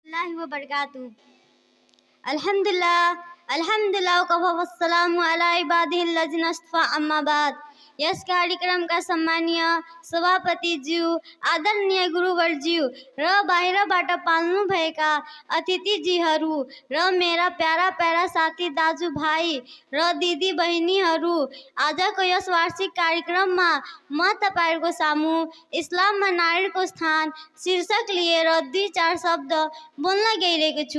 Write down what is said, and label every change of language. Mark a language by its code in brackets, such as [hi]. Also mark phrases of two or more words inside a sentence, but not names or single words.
[ar] ورحمة الله وبركاته. الحمد لله وكفى والسلام على عباده الذين اصطفى أما بعد. [ne] यस कार्यक्रम का सम्मानीय सभापति ज्यू, आदरणीय गुरुवरज्यू र बाहिरबाट पाल्नु भएका अतिथिजीहरू र मेरा प्यारा प्यारा साथी दाजुभाइ र दिदी बहिनीहरू, आजको यस वार्षिक कार्यक्रममा म तपाईहरुको सामु इस्लाममा नारीको स्थान शीर्षक लिएर 2-4 शब्द बोल्न गइरहेको छु।